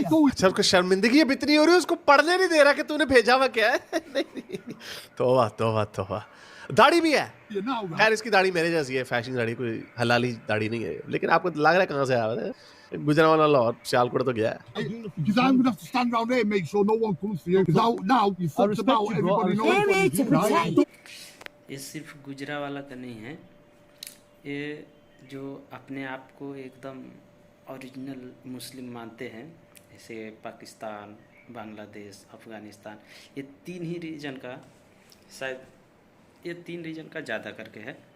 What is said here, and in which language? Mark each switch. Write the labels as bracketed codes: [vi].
[hi] अच्छा उसको शर्मिंदगी अब इतनी हो रही है, उसको पढ़ने नहीं दे रहा कि तूने भेजा हुआ क्या है। तौबा तौबा तौबा। दाढ़ी भी है, खैर इसकी दाढ़ी मेरे जैसी है, फैशन दाढ़ी, कोई हलाली दाढ़ी नहीं है। लेकिन आपको लग रहा है कहाँ से आया है? गुजरांवाला लाहौर सियालकोट तो गया है। [en] Because I'm gonna have to stand around here and make sure no one comes for you. Because now you fucked about, everybody knows. [hi] ये सिर्फ गुजरांवाला का नहीं है, ये जो अपने आप को एकदम ओरिजिनल मुस्लिम मानते हैं, जैसे पाकिस्तान, बांग्लादेश, अफ़गानिस्तान, ये 3 ही रीजन का, शायद ये 3 रीजन का ज़्यादा करके है।